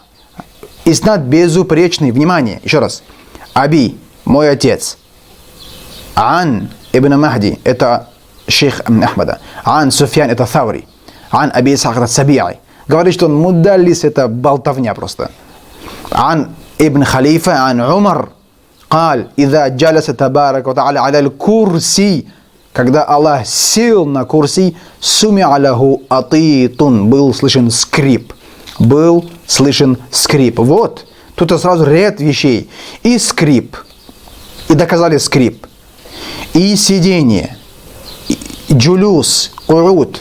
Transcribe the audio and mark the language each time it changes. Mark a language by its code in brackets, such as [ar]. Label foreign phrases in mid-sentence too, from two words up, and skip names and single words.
[ru] Иснад безупречный. Внимание, еще раз. «Аби», мой отец. «Ан Ибн Махди», это шейх Ахмада. «Ан Суфьян», это Thawri. «Ан Аби Исхак», это Саби'и. Говорит, что он мудаллис, это болтовня просто. «Ан Ибн Халифа», «Ан Умар». [ar] قال إذا جلس تبارك وتعالى على الكرسي, [ru] когда Аллах сел на курси, [ar] سمع له أطيط, [ru] был слышен скрип. Вот, тут сразу ряд вещей. И скрип, и доказали скрип, и сидение, и джулюс, курут.